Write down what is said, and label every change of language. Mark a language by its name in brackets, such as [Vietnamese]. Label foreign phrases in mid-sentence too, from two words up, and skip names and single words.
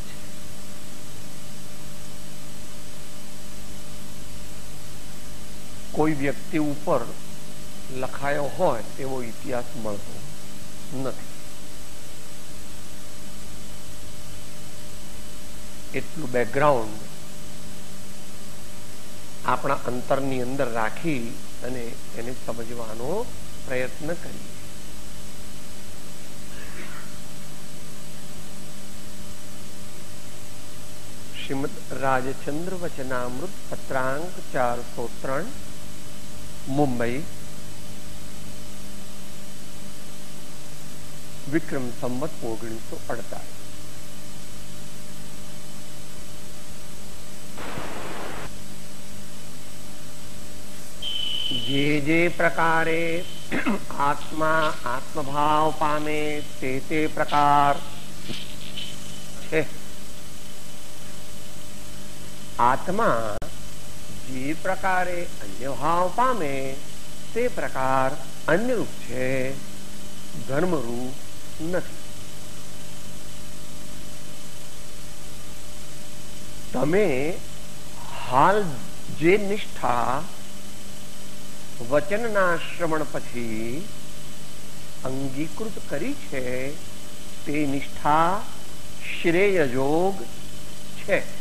[Gujarati] કોઈ વ્યક્તિ ઉપર લખાયો હોય એવો ઇતિહાસ મળતો નથી। એટલું બેકગ્રાઉન્ડ આપણા અંતરની અંદર રાખી અને એને સમજવાનો પ્રયત્ન કરીએ। શ્રીમદ રાજચંદ્ર વચનામૃત પત્રાંક 403 મુંબઈ વિક્રમ સંવત 1948। જે જે પ્રકારે આત્મા આત્મભાવ પામે તે પ્રકાર હૈ। આત્મા જે પ્રકારે અન્ય ભાવ પામે તે પ્રકાર અન્ય રૂપ છે, ધર્મ રૂપ નહીં। તમે હાલ જે નિષ્ઠા વચનના શ્રવણ પછી અંગીકૃત કરી છે તે નિષ્ઠા શ્રેયયોગ છે।